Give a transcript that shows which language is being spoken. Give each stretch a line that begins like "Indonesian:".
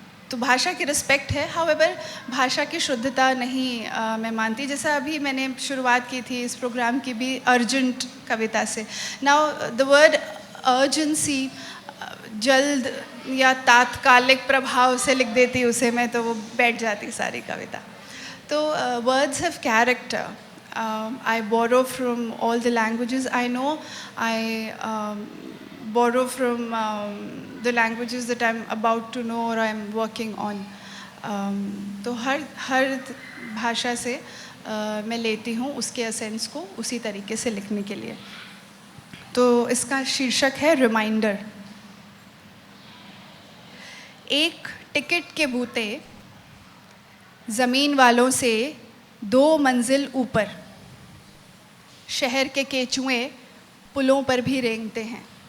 Hindi: तो भाषा की रिस्पेक्ट है, हाउएवर भाषा की शुद्धता नहीं मैं मानती। जैसा अभी मैंने शुरुआत की थी इस प्रोग्राम की भी अर्जेंट कविता से।
English: now the word urgency,
Hindi: जल्द या तात्कालिक प्रभाव से लिख देती उसे मैं, तो वो बैठ जाती सारी कविता।
English: तो words have character. I borrow from all the languages I know. I borrow from the languages that I'm about to know or I'm working on.
Hindi: तो हर भाषा से मैं लेती हूँ उसके एसेंस को उसी तरीके से लिखने के लिए। तो इसका शीर्षक है रिमाइंडर। एक टिकट के बूते ज़मीन वालों से 2 मंजिल ऊपर, शहर के केचुए पुलों पर भी रेंगते हैं।